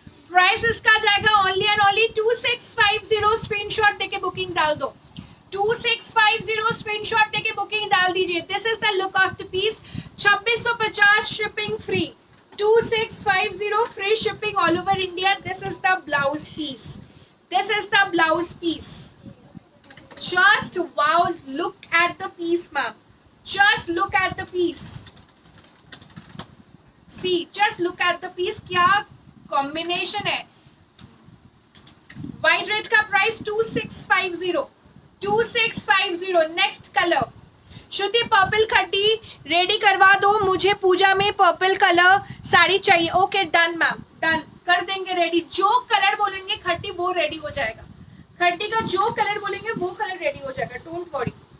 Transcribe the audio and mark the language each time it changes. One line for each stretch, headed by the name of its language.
Hindi: Price इसका जाएगा only and only 2650, screenshot देके बुकिंग डाल दो, 2650 स्क्रीनशॉट देके बुकिंग डाल दीजिए।
English: This is the look of the piece, 2650 shipping free, 2650 free shipping all over India. This is the blouse piece, this is the blouse piece, just wow, look at the piece ma'am, just look at the piece, see just look at the piece,
Hindi: क्या combination है। white red का price 2650, 2650। Next colour श्रुति, purple खड्डी ready करवा दो, मुझे पूजा में purple colour sari चाहिए। Okay done ma'am, done कर देंगे रेडी, जो कलर बोलेंगे खड्डी वो रेडी हो जाएगा, खड्डी का जो कलर बोलेंगे वो कलर रेडी हो जाएगा,
English: Don't worry.